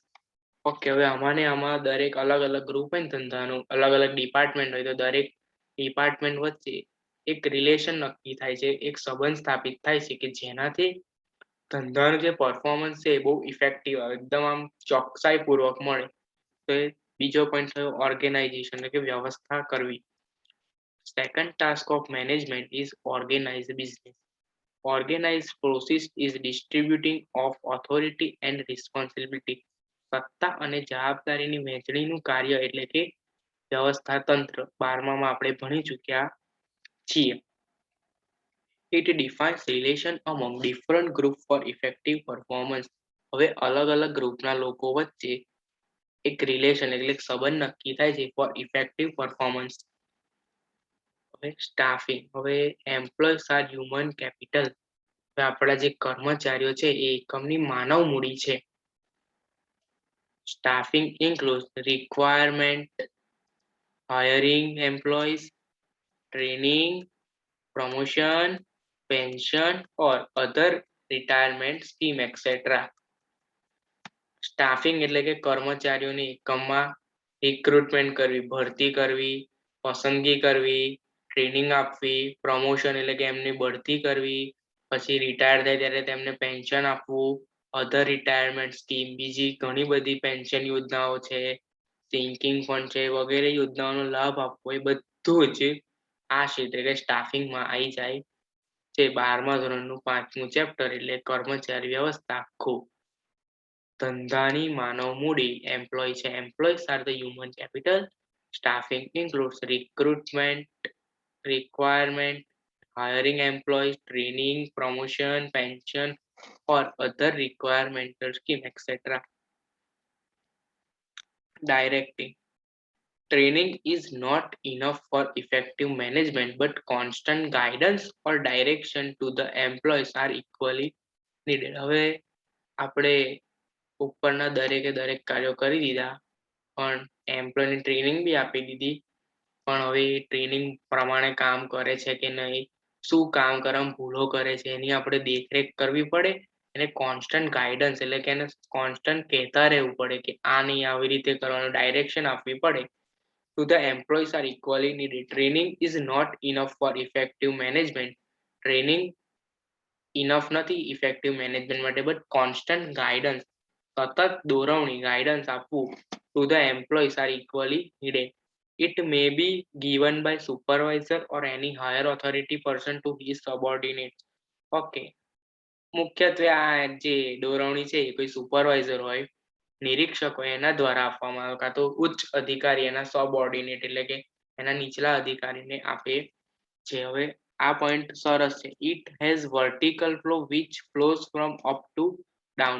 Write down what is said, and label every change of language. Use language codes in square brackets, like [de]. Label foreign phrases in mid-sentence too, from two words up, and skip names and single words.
[gu] ઓકે, હવે આમાં દરેક અલગ અલગ ગ્રુપ હોય ને ધંધાનું, અલગ અલગ ડિપાર્ટમેન્ટ હોય તો દરેક ડિપાર્ટમેન્ટ વચ્ચે એક રિલેશન નક્કી થાય છે, એક સંબંધ સ્થાપિત થાય છે કે જેનાથી ધંધાનું જે પરફોર્મન્સ છે એ બહુ ઇફેક્ટિવ આવે, એકદમ આમ ચોકસાઈપૂર્વક મળે. તો બીજો પોઈન્ટ થયો ઓર્ગેનાઇઝેશન એટલે કે વ્યવસ્થા કરવી. [en] Second task of management is organise business. Organized process is distributing of authority and responsibility. [gu] સત્તા અને જવાબદારીની વહેંચણીનું કાર્ય એટલે કે વ્યવસ્થા તંત્ર 12માં આપણે ભણી ચૂક્યા છીએ. [en] It defines relation among different group for effective performance. [gu] હવે અલગ અલગ ગ્રુપના લોકો વચ્ચે એક રિલેશન એટલે સંબંધ નક્કી થાય છે [en] for effective performance. હવે સ્ટાફિંગ, હવે employees are human capital. [gu] હવે આપણા જે કર્મચારીઓ છે એ એકમની માનવ મૂડી છે. [en] Staffing includes requirement, hiring employees, training, promotion, pension or other retirement scheme etc. [gu] સ્ટાફિંગ એટલે કે કર્મચારીઓની એકમમાં રિક્રુટમેન્ટ કરવી, ભરતી કરવી, પસંદગી કરવી, ટ્રેનિંગ આપવી, પ્રમોશન એટલે કે એમની બઢતી કરવી, પછી રિટાયર થાય ત્યારે તેમને પેન્શન આપવું, [en] other retirement scheme, [gu] બીજી ઘણી બધી પેન્શન યોજનાઓ છે, [en] sinking fund [gu] છે વગેરે યોજનાઓનો લાભ આપવો, એ બધું જ આ ક્ષેત્રે એટલે સ્ટાફિંગમાં આવી જાય છે. 12મા ધોરણનું 5મું ચેપ્ટર એટલે કર્મચારી વ્યવસ્થા આખું. ધંધાની માનવ મૂડી એમ્પ્લોય છે. [en] Employees are the human capital. Staffing includes recruitment, requirement, hiring employees, training, promotion, pension or other requirement scheme etc. Directing. Training is not enough for effective management, but constant guidance or direction to the employees are equally needed. [gu] હવે આપણે ઉપરના દરેક કાર્યો કરી દીધા, પણ એમ્પ્લોયની ટ્રેનિંગ બી આપી દીધી, પણ હવે ટ્રેનિંગ પ્રમાણે કામ કરે છે કે નહીં, શું કામ કરવામાં ભૂલો કરે છે એની આપણે દેખરેખ કરવી પડે, એને [en] constant guidance [gu] એટલે કે એને કોન્સ્ટન્ટ કહેતા રહેવું પડે કે આ નહીં આવી રીતે કરવાનું, ડાયરેક્શન આપવી પડે. [en] To the employees are equally needed. Training is not enough for effective management. Training enough નથી effective management માટે, but constant guidance, [gu] સતત દોરવણી [en] ગાઈડન્સ આપવું to the employees are equally needed. It may be given by supervisor or any higher authority person to his subordinates. [gu] ઓકે, મુખ્યત્વે આ જે દોરવણી છે એ કોઈ સુપરવાઇઝર હોય, નિરીક્ષક હોય એના દ્વારા આપવામાં આવે, કાં તો ઉચ્ચ અધિકારી એના સબઓર્ડિનેટ એટલે કે એના નીચલા અધિકારીને આપે છે. હવે આ પોઈન્ટ સરસ છે. [en] It has vertical flow which flows from up to down.